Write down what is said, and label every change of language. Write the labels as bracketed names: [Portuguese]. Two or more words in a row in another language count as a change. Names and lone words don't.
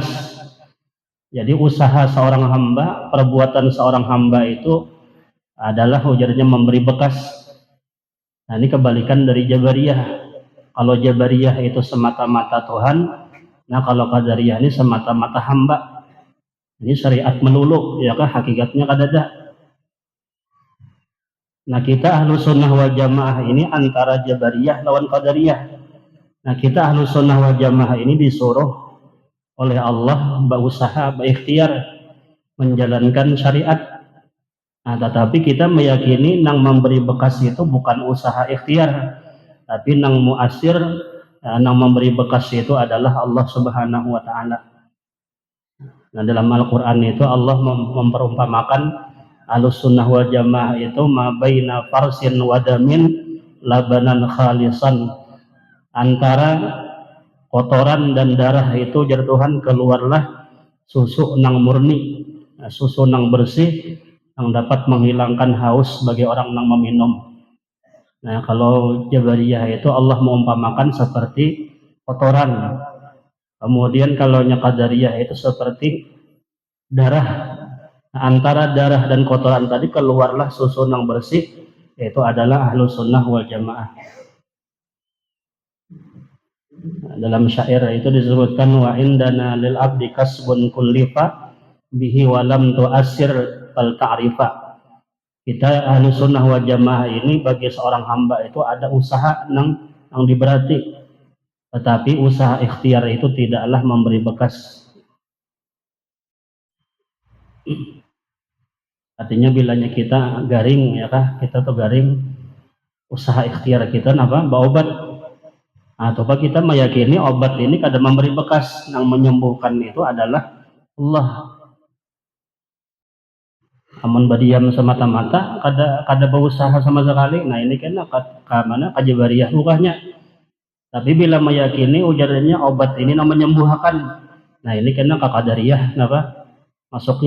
[Banjar] Jadi usaha seorang hamba, perbuatan seorang hamba itu adalah ujarnya memberi bekas. Nah, ini kebalikan dari Jabariyah. Kalau Jabariyah itu semata-mata Tuhan, nah kalau Qadariyah ini semata-mata hamba. Ini syariat melulu, ya kah? Hakikatnya kadada. Nah, kita Ahlus Sunnah wal Jamaah ini antara Jabariyah lawan Qadariyah. Nah, kita Ahlus Sunnah wal Jamaah ini disuruh oleh Allah berusaha, berikhtiar menjalankan syariat. Nah, tetapi kita meyakini nang memberi bekas itu bukan usaha ikhtiar, tapi nang muasir, nang memberi bekas itu adalah Allah [Arabic] سبحانه وتعالى. [Banjar] Nah, dalam Al-Qur'an itu Allah memperumpamakan Ahlus Sunnah wal Jamaah itu [Arabic] ما بين فرث ودم لبنا خالصا, [Banjar] antara kotoran dan darah itu jar Tuhan keluarlah susu nang murni, susu nang bersih yang dapat menghilangkan haus bagi orang yang meminum. Nah, kalau Jabariyah itu Allah mengumpamakan seperti kotoran. Kemudian kalau Qadariyah itu seperti darah. Nah, antara darah dan kotoran tadi keluarlah susu nang bersih, yaitu adalah Ahlus Sunnah wal Jamaah. Dalam syair itu disebutkan [Arabic] وعندنا للعبد كسب كلف به ولم تؤثر فلتعرف. [Banjar] Kita Ahlus Sunnah wal Jamaah ini bagi seorang hamba itu ada usaha nang diberati, tetapi usaha ikhtiar itu tidaklah memberi bekas. Artinya bilanya kita garing, ya kah, kita tuh garing, usaha ikhtiar kita apa? Berobat. Atau kita meyakini obat ini kada memberi bekas, yang menyembuhkan itu adalah Allah. Amun badiam semata-mata kada berusaha sama sekali. Nah, ini kan mana Jabariyah rukahnya. Tapi bila meyakini ujarnya obat ini yang menyembuhkan, nah ini kena Qadariyah apa masuknya.